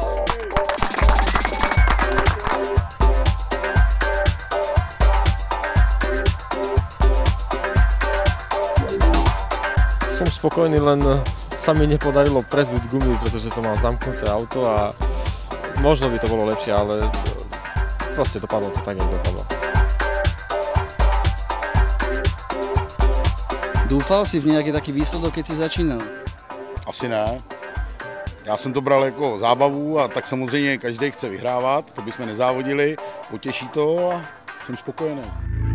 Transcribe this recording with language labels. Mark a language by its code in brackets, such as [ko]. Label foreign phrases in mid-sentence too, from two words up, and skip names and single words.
[sk] Som spokojný, len sa mi nepodarilo prezúť gumy, pretože som mal zamknuté auto a možno by to bolo lepšie, ale proste dopadlo to tak, jak dopadlo. Dúfal si v nejaký taký výsledok, keď si začínal? [cs] Asi ne. Já jsem to bral jako zábavu a tak samozřejmě každý chce vyhrávat, to bychom nezávodili, potěší to a jsem spokojený.